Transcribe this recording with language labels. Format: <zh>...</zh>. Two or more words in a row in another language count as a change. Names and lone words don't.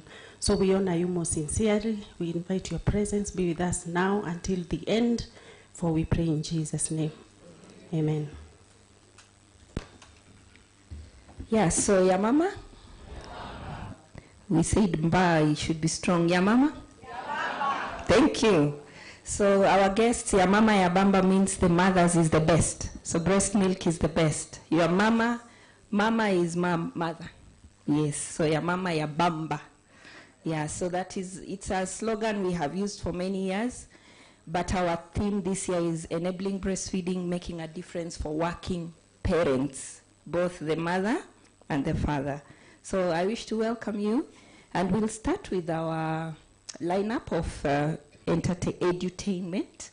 <en>So we honor you most sincerely. We invite your presence, be with us now until the end, for we pray in Jesus' name. Amen. Yeah, so</en> <sw>ya mama,</sw> <en>We said mba should be strong.</en> <sw>Ya mama?</sw> <en>Thank you. So our guests,</en> <sw>ya mama ya bamba</sw> <en>means the mothers is the best. So breast milk is the best. Your mama is mother. Yes, so</en> <sw>ya mama ya bamba.</sw> <en>Yeah, so it's a slogan we have used for many years. But our theme this year is enabling breastfeeding, making a difference for working parents, both the mother and the father. So I wish to welcome you, and we'll start with our lineup of edutainment.</en>